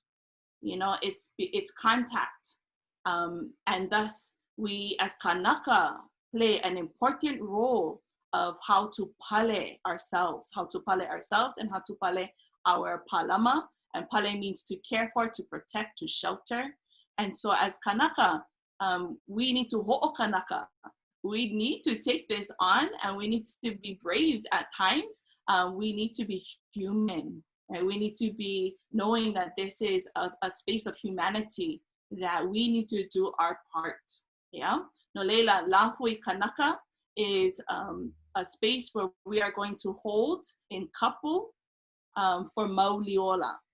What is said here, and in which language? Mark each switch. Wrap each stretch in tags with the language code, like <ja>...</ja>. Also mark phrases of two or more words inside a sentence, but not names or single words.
<en>You know, it's contact, and thus we as kanaka play an important role of how to pale ourselves, and how to pale our palama. And pale means to care for, to protect, to shelter. And so as kanaka, we need to hoʻokanaka. We need to take this on, and we need to be brave at times. We need to be human, right? We need to be knowing that this is a space of humanity, that we need to do our part. Yeah.</en> <haw>No leila lahui kanaka</haw> <en>is a space where we are going to hold in kapu for Mauliola.</en>